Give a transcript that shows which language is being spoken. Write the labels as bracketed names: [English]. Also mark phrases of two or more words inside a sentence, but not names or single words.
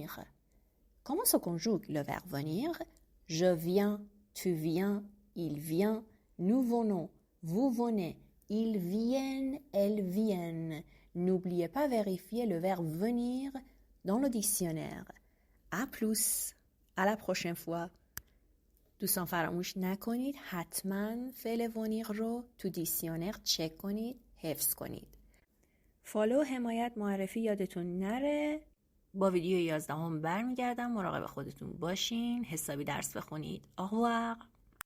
[French] Comment se conjugue le verbe venir? Je viens, tu viens, il vient, nous venons, vous venez, ils viennent, elles viennent. N'oubliez pas vérifier le verbe venir dans le dictionnaire. À plus, à la prochaine fois. [Persian] دوستان فراموش نکنید حتما فعل ونیر رو تو دیکسیونر چک کنید، حفظ کنید. فالو، حمایت، معرفی یادتون نره. با ویدیو 11 برمیگردم. مراقب خودتون باشین. حسابی درس بخونید. [French] au revoir.